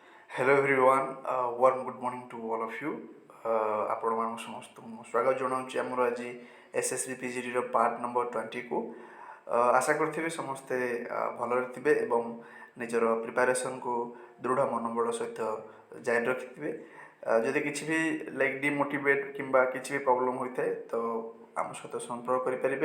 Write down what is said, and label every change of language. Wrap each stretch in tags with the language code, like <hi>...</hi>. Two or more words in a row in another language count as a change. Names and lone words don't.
<en>Hello everyone, warm good morning to all of you.</en> <or>ଆପଣ ମାନଙ୍କୁ ସମସ୍ତଙ୍କୁ ମୁଁ ସ୍ୱାଗତ ଜଣାଉଛି ଆମର ଆଜି SSB PGDର ପାର୍ଟ ନମ୍ବର 20କୁ। ଆଶା କରୁଥିବେ ସମସ୍ତେ ଭଲରେ ଥିବେ ଏବଂ ନିଜର ପ୍ରିପାରେସନ୍କୁ ଦୃଢ଼ ମନୋବଳ ସହିତ ଜାରି ରଖିଥିବେ। ଯଦି କିଛି ବି</or> <en>like demotivate</en> <or>କିମ୍ବା କିଛି ବି ପ୍ରୋବ୍ଲେମ୍ ହୋଇଥାଏ ତ ଆମ ସହିତ ସମ୍ପର୍କ କରିପାରିବେ।</or>